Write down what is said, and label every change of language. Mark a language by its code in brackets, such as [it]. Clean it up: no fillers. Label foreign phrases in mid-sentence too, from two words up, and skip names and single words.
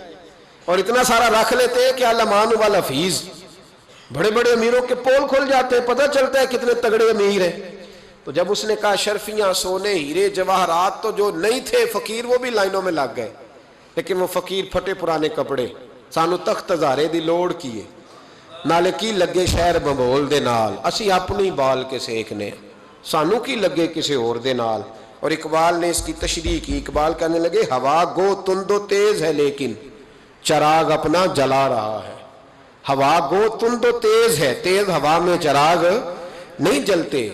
[ur] اور اتنا سارا رکھ لیتے ہیں کہ [ar] المان والحفیظ. [ur] بڑے بڑے امیروں کے پول کھل جاتے ہیں، پتہ چلتا ہے کتنے تگڑے امیر ہیں. تو جب اس نے کہا شرفیاں، سونے، ہیرے، جواہرات، تو جو نہیں تھے فقیر وہ بھی لائنوں میں لگ گئے. لیکن وہ فقیر پھٹے پرانے کپڑے، [pa] سانو تخت ہزارے دی لوڑ کیے، نالے کی لگے شہر بمبول دے نال، اسی اپنی بال کے سیکھنے، سانو کی لگے کسے اور دے نال. [ur] اور اقبال نے اس کی تشریح کی. اقبال کہنے لگے ہوا گو تند و تیز ہے لیکن چراغ اپنا جلا رہا ہے. ہوا گو تند و تیز ہے، تیز ہوا میں چراغ نہیں جلتے.